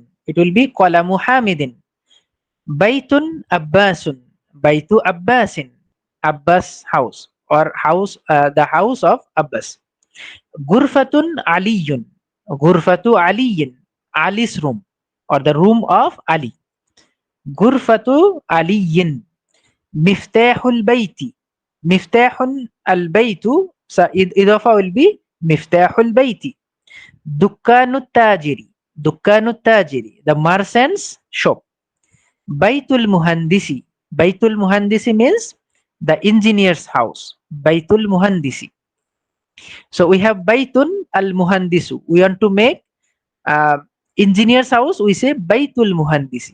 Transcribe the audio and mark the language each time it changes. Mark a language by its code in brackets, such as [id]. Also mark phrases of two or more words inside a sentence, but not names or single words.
[en] It will be [ar] قلم حامد. بيت عباس. بيت عباس. [en] Abbas house or house, the house of Abbas. [ar] غرفة علي. غرفة علي. [en] Ali's room or the room of Ali. [ar] غرفة علي. مفتاح البيت. مفتاح البيت. [en] So idafa will be [ar] مفتاح البيت. دكان تاجر. دكان تاجر. [en] The merchant's shop. [ar] بيت المهندس. بيت المهندس [en] means the engineer's house. [ar] بيت المهندس. [en] So we have [ar] بيت المهندس. [en] We want to make Uh, Engineer's house, we say [ar] بيت المهندس.